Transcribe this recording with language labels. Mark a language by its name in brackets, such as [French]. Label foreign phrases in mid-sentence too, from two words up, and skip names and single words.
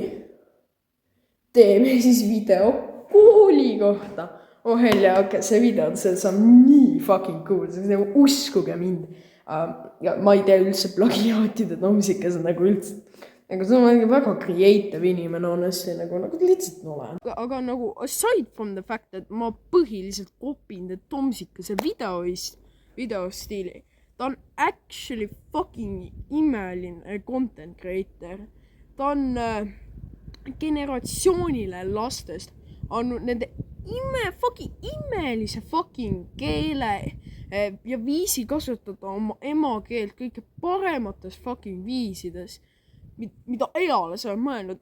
[Estonian] Teeme siis video kooli kohta. Helja, see video, see on nii [English] fucking cool, [Estonian] see on nagu uskuge mind. Ja ma ei tee üldse plagiaatide Tomsikas nagu üldse. Nagu see on väga creative inimene, honestly, nagu lihtsalt olen. Aga nagu [English] aside from the fact, [Estonian] et ma põhiliselt kopin Tomsikase videostiili, ta on [English] actually fucking [Estonian] imeline [English] content creator. [Estonian] Ta on generatsioonile lastest andnud nende imelise fucking keele ja viisi kasutada oma emakeelt kõige paremates fucking viisides, mida eales olen mõelnud.